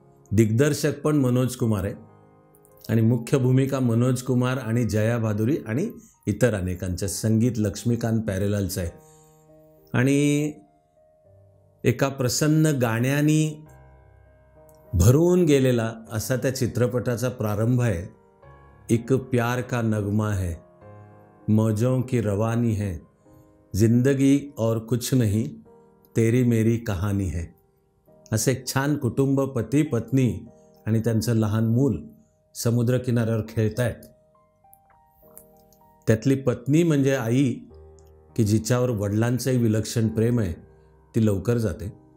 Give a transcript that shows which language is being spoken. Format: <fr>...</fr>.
<mr>दिग्दर्शक पण मनोज कुमार आहे आणि मुख्य भूमिका मनोज कुमार आणि जया भादुरी आणि इतर अनेकांच्या. संगीत लक्ष्मीकांत प्यारेलालचं आहे आणि एका प्रसन्न गाण्यानी भरून गेलेला असा त्या चित्रपटाचा प्रारंभ आहे.</mr> <hi>एक प्यार का नगमा है, मौजों की रवानी है, जिंदगी और कुछ नहीं, तेरी मेरी कहानी है.</hi> <mr>असं एक छान कुटुंब, पती पत्नी आणि त्यांचं लहान मूल समुद्रकिनाऱ्यावर खेळतायत. त्यातली पत्नी म्हणजे आई, की जिच्यावर वडिलांचंही विलक्षण प्रेम आहे, ती लवकर जाते.</mr>